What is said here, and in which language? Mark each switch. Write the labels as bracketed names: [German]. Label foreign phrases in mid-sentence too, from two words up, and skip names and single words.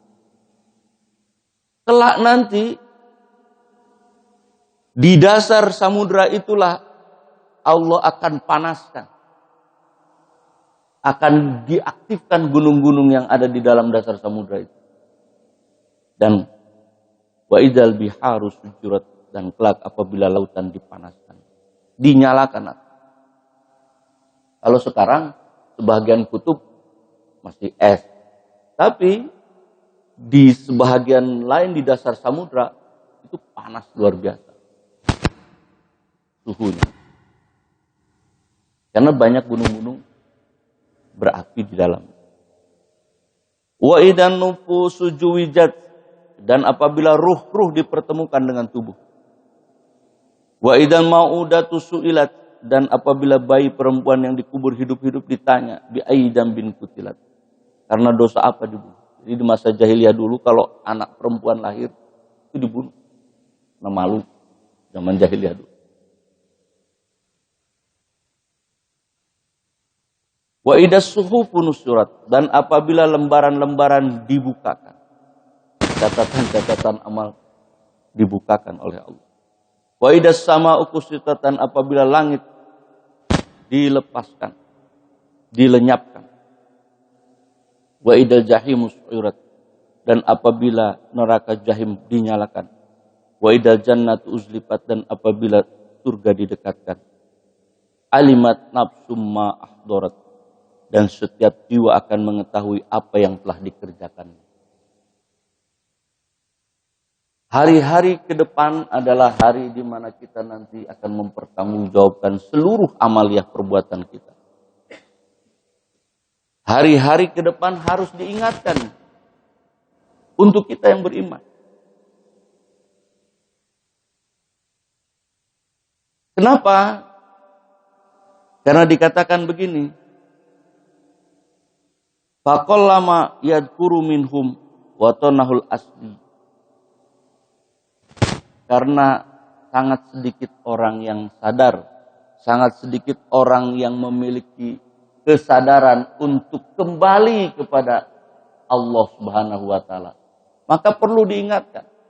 [Indonesian] Kelak nanti di dasar samudra itulah Allah akan panaskan. Akan diaktifkan gunung-gunung yang ada di dalam dasar samudra itu. [Arabic] Dan wa idzal biharu sujurat, [Indonesian] dan kelak apabila lautan dipanaskan, dinyalakan. Kalau sekarang sebagian kutub masih es. Tapi di sebahagian lain di dasar samudra itu panas luar biasa suhunya. Karena banyak gunung-gunung berapi di dalam. [Arabic] Wa idan nufusu juwijat, [Indonesian] dan apabila ruh-ruh dipertemukan dengan tubuh. [Arabic] Wa idan mau'udatu su'ilat, [Indonesian] dan apabila bayi perempuan yang dikubur hidup-hidup ditanya [Arabic] bi aidam bin kutilat. [Indonesian] Karena dosa apa dibunuh? Jadi di masa jahiliyah dulu kalau anak perempuan lahir itu dibunuh. Nah, malu zaman jahiliyah dulu. [Arabic] Wa idas suhufu nusyurat, [Indonesian] dan apabila lembaran-lembaran dibukakan, catatan-catatan amal dibukakan oleh Allah. [Arabic] Wa idas sama'u kusyitat, [Indonesian] dan apabila langit dilepaskan, dilenyapkan. [Arabic] Wa idal jahimu su'irat, [Indonesian] dan apabila neraka jahim dinyalakan. [Arabic] Wa idal jannatu uzlifat, [Indonesian] dan apabila surga didekatkan. [Arabic] Alimat nafsum ma ahdorat, [Indonesian] dan setiap jiwa akan mengetahui apa yang telah dikerjakan. Hari-hari ke depan adalah hari di mana kita nanti akan mempertanggungjawabkan seluruh amaliah perbuatan kita. Hari-hari ke depan harus diingatkan untuk kita yang beriman. Kenapa? Karena dikatakan begini, [Arabic] faqallama yadhkuru minhum wa tanahul asli. [Indonesian] Karena sangat sedikit orang yang sadar, sangat sedikit orang yang memiliki kesadaran untuk kembali kepada Allah [Arabic] Subhanahu wa taala. [Indonesian] Maka perlu diingatkan.